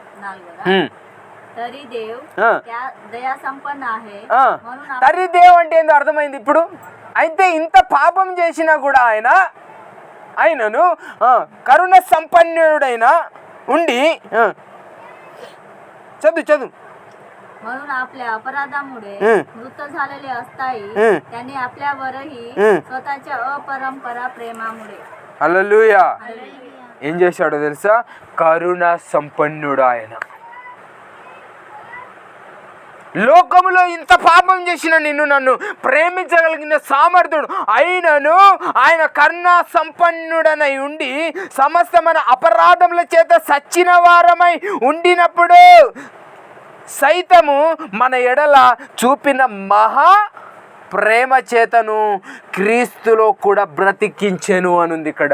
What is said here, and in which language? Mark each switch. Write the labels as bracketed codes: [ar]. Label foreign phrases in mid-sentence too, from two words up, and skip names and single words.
[te] తరిదేవ్ అంటే ఏందో అర్థమైంది ఇప్పుడు. అయితే ఇంత పాపం చేసినా కూడా ఆయనను కరుణ సంపన్నుడైన ఉండి. చదువు. [mr] म्हणून आपल्या अपराधामुळे मृत झालेले असताही त्यांनी आपल्यावरही स्वतःच्या अपरंपरा प्रेमामुळे. [te] హల్లెలూయా. ఏం చేశాడో తెలుసా? కరుణ సంపన్నుడు ఆయన. లోకములో ఇంత పాపం చేసిన నన్ను ప్రేమించగలిగిన సామర్థ్యుడు ఆయన కరుణా సంపన్నుడనై ఉండి సమస్తమైన అపరాధముల చేత సచ్చిన వారమై ఉండినప్పుడు సైతము మన ఎడల చూపిన మహా ప్రేమ చేతను క్రీస్తులో కూడా బ్రతికించెను అనుంది ఇక్కడ.